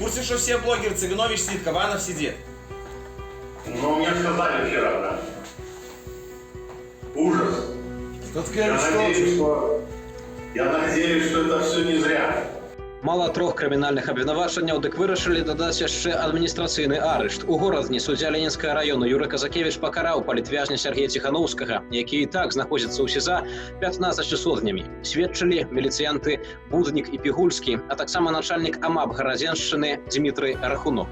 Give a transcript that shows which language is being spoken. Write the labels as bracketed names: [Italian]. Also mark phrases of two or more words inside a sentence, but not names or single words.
[Russian] что все блогеры, Цыганович сидит, Кабанов сидит. Ну, мне сказали вчера, да. Ужас. Я надеюсь, что это все не зря. [Belarusian] Мала трох крымінальных абвінавачанняў, дык вырашылі дадаць яшчэ адміністрацыйны арышт. У горадні суддзя Ленінскага району Юрый Казакевич пакараў палітвязня Сергея Ціханаўскага, які і так знаходзіцца ў СІЗА 15 днямі. Сведчылі міліцыянты Буднік і Пігульскі, а таксама начальнік АМАП Гарадзеншчыны Дмітрый Рахунок.